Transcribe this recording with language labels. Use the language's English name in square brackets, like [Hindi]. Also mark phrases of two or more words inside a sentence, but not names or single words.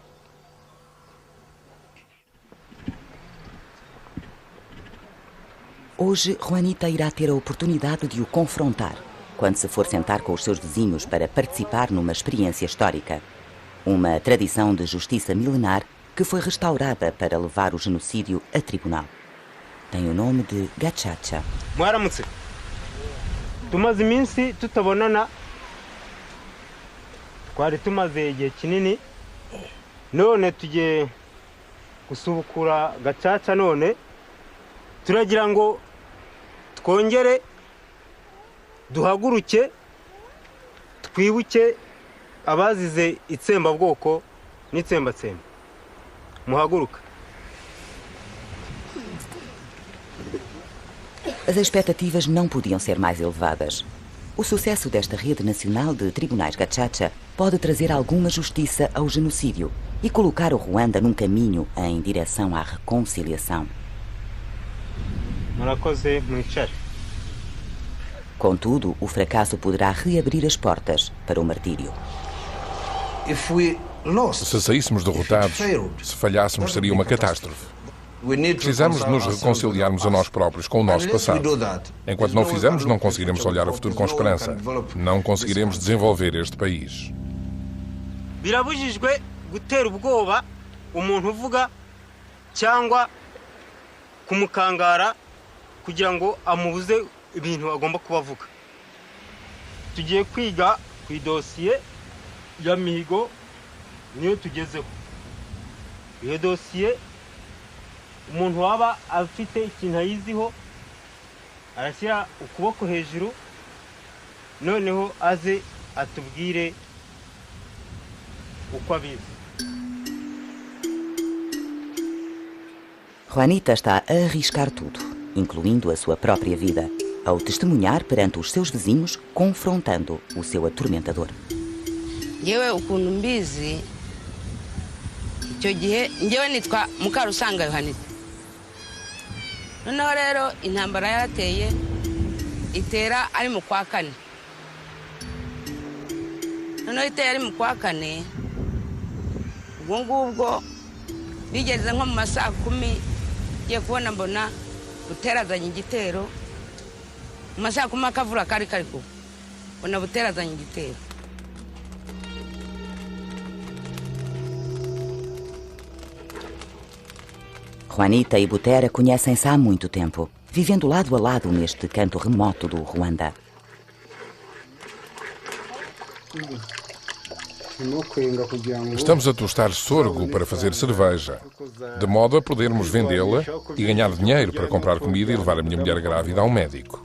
[Portuguese] Hoje, Juanita irá ter a oportunidade de o confrontar quando se for sentar com os seus vizinhos para participar numa experiência histórica. Uma tradição de justiça milenar que foi restaurada para levar o genocídio a tribunal. Tem o nome de Gacaca. [Kinyarwanda] Mwaramutse. Tumaze iminsi tutabonana. Twari tumaze igihe kinini. None tugiye gusubukura Gacaca none. Turagira ngo twongere duhaguruke twibuke abazize itsembabwoko n'itsembatsemba. Muhaguruka. [Portuguese] As expectativas não podiam ser mais elevadas. O sucesso desta rede nacional de tribunais Gacaca pode trazer alguma justiça ao genocídio e colocar o Ruanda num caminho em direção à reconciliação. Contudo, o fracasso poderá reabrir as portas para o martírio. Se saíssemos derrotados, se falhássemos, seria uma catástrofe. Precisamos de nos reconciliarmos a nós próprios com o nosso passado. Enquanto não fizermos, não conseguiremos olhar o futuro com esperança. Não conseguiremos desenvolver este país. [Kinyarwanda] Birabujijwe gutera ubwoba umuntu uvuga cyangwa kumukangara kugira ngo amubuze ibintu agomba kubavuga. Tugiye kwiga ku idosiye ya mihigo niyo tugezeho. Iyo dosiye umuntu waba afite ikintu ayiziho arashyira ukuboko hejuru noneho aze atubwire uko abizi. [Portuguese] Juanita está a arriscar tudo, incluindo a sua própria vida, ao testemunhar perante os seus vizinhos, confrontando o seu atormentador. [Kinyarwanda] Yewe ukuntu mbizi icyo gihe ngewe nitwa Mukarusanga Yohanita. Noneho rero intambara yarateye itera ari mu kwa 4. Noneho itera ari mu kwa 4 ubwo ngubwo bigeze nko mu masaa 10 ngiye kubona mbona Butera azanye igitero mu masaa 10 akavura kari kugwa mbona Butera azanye igitero. [Portuguese] Juanita e Butera conhecem-se há muito tempo, vivendo lado a lado neste canto remoto do Ruanda. Estamos a tostar sorgo para fazer cerveja, de modo a podermos vendê-la e ganhar dinheiro para comprar comida e levar a minha mulher grávida ao médico.